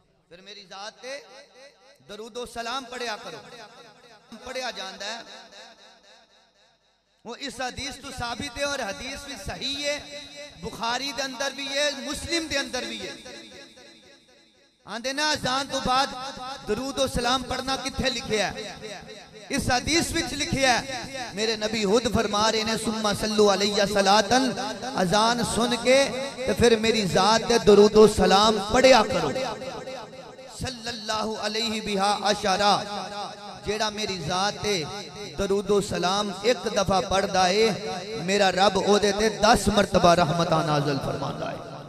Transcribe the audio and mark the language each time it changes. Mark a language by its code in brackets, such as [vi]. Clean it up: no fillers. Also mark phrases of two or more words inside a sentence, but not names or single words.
[pa] پھر میری ذات تے درود و سلام پڑھیا کرو پڑھیا جاندہ ہے وہ اس حدیث تو ثابت ہے اور حدیث بھی صحیح ہے بخاری دے اندر بھی ہے مسلم دے اندر بھی ہے آندے نا اذان تو بعد درود و سلام پڑھنا کتھے لکھیا ہے اس حدیث وچ لکھیا ہے میرے نبی خود فرما رہے نے [ar] ثم صلو علیہ صلاۃ [pa] اذان سن کے تو پھر میری ذات تے درود و سلام پڑھیا کرو [ar] صلی اللہ علیہ بہا عشرہ [pa] جیڑا میری ذات تے درود و سلام ایک دفعہ پڑھ دائے میرا رب او دیتے 10 مرتبہ رحمتہ نازل فرماندہ ہے